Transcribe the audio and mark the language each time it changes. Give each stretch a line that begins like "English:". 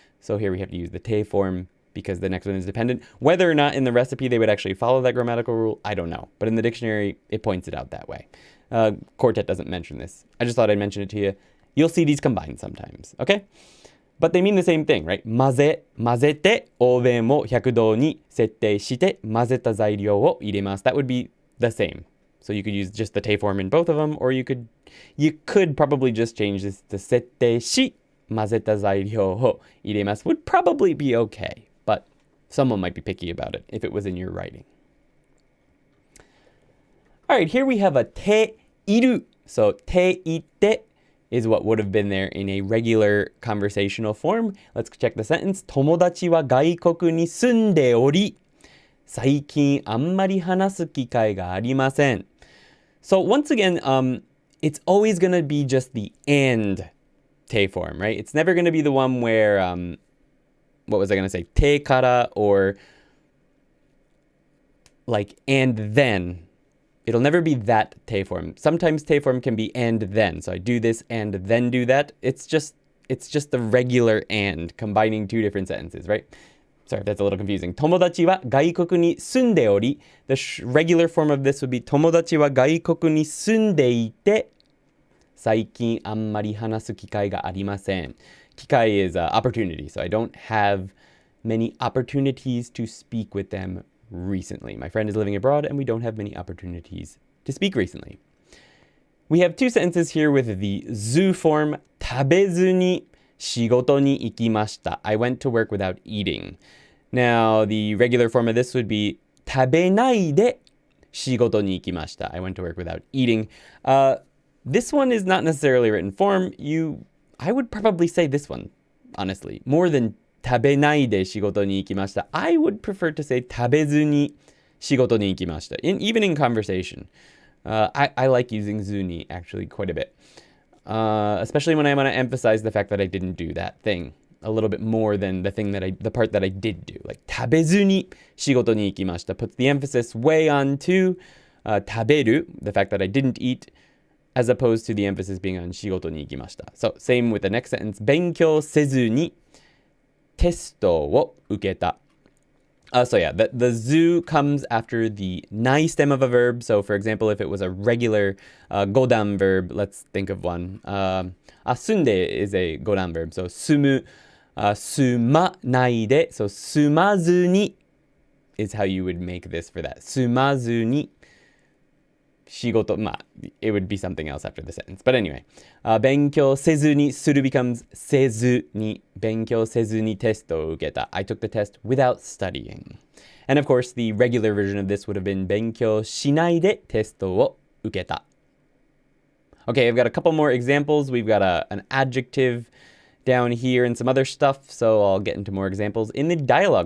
English: So here we have to use the te form because the next one is dependent. Whether or not in the recipe they would actually follow that grammatical rule, I don't know. But in the dictionary, it points it out that way. Quartet doesn't mention this. I just thought I'd mention it to you. You'll see these combined sometimes, okay? But they mean the same thing, right?
Japanese: 混ぜて、オーブンを100度に設定して、混ぜた材料を入れます。
English: That would be the same. So you could use just the te form in both of them, or you could probably just change this to
Japanese: 設定し、混ぜた材料を入れます
English: would probably be okay, but someone might be picky about it if it was in your writing. All right, here we have a te iru. So te ite is what would have been there in a regular conversational form. Let's check the sentence.
Japanese: 友達は外国に住んでおり、最近あんまり話す機会がありません.
English: So once again, it's always going to be just the and te form, right? It's never going to be the one where, what was I going to say? Te kara or like and then. It'll never be that te form. Sometimes te form can be and then. So I do this and then do that. It's just the regular and combining two different sentences, right? Sorry if that's a little confusing.
Japanese: 友達は外国に住んでおり.
English: The regular form of this would be
Japanese: 友達は外国に住んでいて最近あんまり話す機会がありません.
English: 機会 is opportunity, so I don't have many opportunities to speak with them recently. My friend is living abroad and we don't have many opportunities to speak recently. We have two sentences here with the zu form.
Japanese: 食べずに仕事に行きました.
English: I went to work without eating. Now, the regular form of this would be
Japanese: 食べないで仕事に行きました.
English: I went to work without eating. This one is not necessarily written form. I would probably say this one, honestly, more than
Japanese: 食べないで仕事に行きました.
English: I would prefer to say
Japanese: 食べずに仕事に行きました.
English: Even in conversation. I like using zuni actually quite a bit. Especially when I want to emphasize the fact that I didn't do that thing a little bit more than the part that I did do. Like
Japanese: 食べずに仕事に行きました
English: puts the emphasis way onto 食べる, the fact that I didn't eat, as opposed to the emphasis being on
Japanese: 仕事に行きました.
English: So same with the next sentence.
Japanese: 勉強せずにテストを受けた.
English: So yeah, the zu comes after the nai stem of a verb. So for example, if it was a regular godan verb, let's think of one. Sunde is a godan verb. So
Japanese: sumu, suma nai de.
English: So sumazu ni is how you would make this for that.
Japanese: Sumazu ni shigoto.
English: It would be something else after the sentence. But anyway,
Japanese: 勉強せずに
English: suru becomes
Japanese: せずに 勉強せずにテストを受けた.
English: I took the test without studying. And of course, the regular version of this would have been
Japanese: 勉強しないでテストを受けた.
English: Okay, I've got a couple more examples. We've got an adjective down here and some other stuff, so I'll get into more examples in the dialogue.